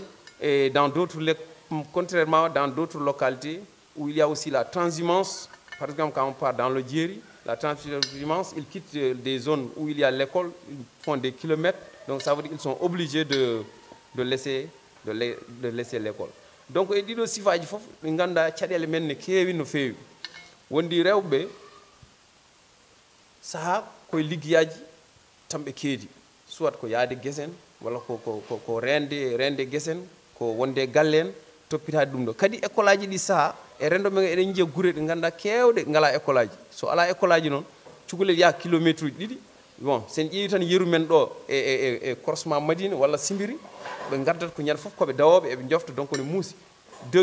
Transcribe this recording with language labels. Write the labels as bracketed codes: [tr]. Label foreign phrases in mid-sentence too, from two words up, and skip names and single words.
[fr] Et dans d'autres, contrairement dans d'autres localités où il y a aussi la transhumance, par exemple quand on part dans le Djeri, la transhumance, ils quittent des zones où il y a l'école, ils font des kilomètres, donc ça veut dire qu'ils sont obligés de laisser l'école. Donc il dit aussi [ff] faji fof ɓe ganda caɗele men ne keewi no feewi wondi rewɓe saha koye liggiyaji tan ɓe keedi soit ko yaade guesen walla ko rende guesen ko wonde galle en toppitade ɗum ɗo kadi école aji ɗi saha e rendo men eɗen jiiya guure ɗe ganduɗa kewɗe ngala école aji so ala école aji noon cukalel yaha kilométre uji ɗiɗi bon sen ƴeewi tan yeru men ɗo e croisement Madina walla Simbiri ɓe gardat ko ñande fof koɓe dawoɓe eɓe jofta donc ne muusi 2